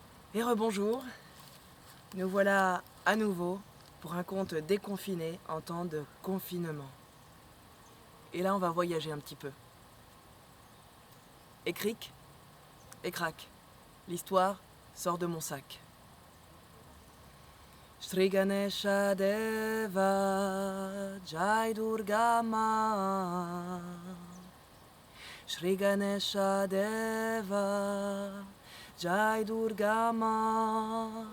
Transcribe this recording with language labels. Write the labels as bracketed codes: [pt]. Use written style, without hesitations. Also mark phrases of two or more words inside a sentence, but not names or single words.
[fr] Et rebonjour, nous voilà à nouveau pour un conte déconfiné en temps de confinement. Et là, on va voyager un petit peu. Et cric, et crac, l'histoire sort de mon sac. [hi] श्री गणेश देव जय दुर्गा मा. श्री गणेश देव जय दुर्गा मा.